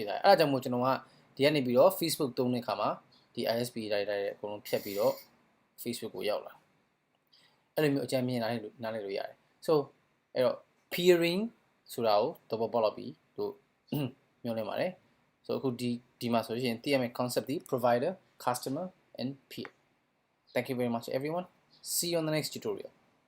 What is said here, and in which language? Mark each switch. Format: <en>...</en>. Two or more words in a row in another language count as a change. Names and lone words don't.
<my>ထားတယ်အဲ့ဒါကြောင့်မို့ကျွန်တော်ကဒီကနေပြီးတော့ Facebook သုံးတဲ့အခါမှာဒီ ISP တိုင်းအကုန်လုံးဖြတ်ပြီးတော့ Facebook ကိုရောက်လာအဲ့လိုမျိုးအကြမ်းမြင်နားလည်လို့ရတယ် so အဲ့တော့ peering ဆိုတာကိုသဘောပေါက်ပြီလို့ညွှန်နေပါတယ် so အခုဒီမှာဆိုရင်သိရမယ့် concept ဒီ</my> <en>provider customer and peer thank you very much everyone see you on the next tutorial</en>